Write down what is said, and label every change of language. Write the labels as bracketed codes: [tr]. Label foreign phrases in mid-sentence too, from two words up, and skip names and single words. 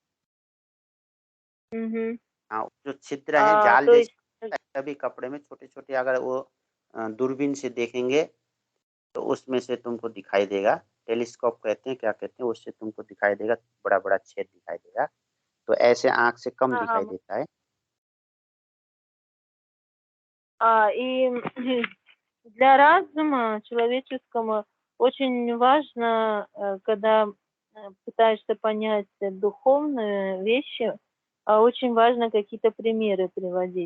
[hi] हाँ, जो छिद्र हैं, जाल तो जैसे सभी कपड़े में छोटे-छोटे, अगर वो दूरबीन से देखेंगे, तो उसमें से तुमको दिखाई देगा। टेलीस्कोप कहते हैं, क्या कहते हैं, उससे तुमको दिखाई देगा, बड़ा-बड़ा छेद दिखाई देगा। तो ऐसे आँख से कम हाँ दिखाई हाँ देता है। [ru] и для разума человеческому очень важно, когда пытаешься понять духовные вещи, очень важно какие-то примеры приводить.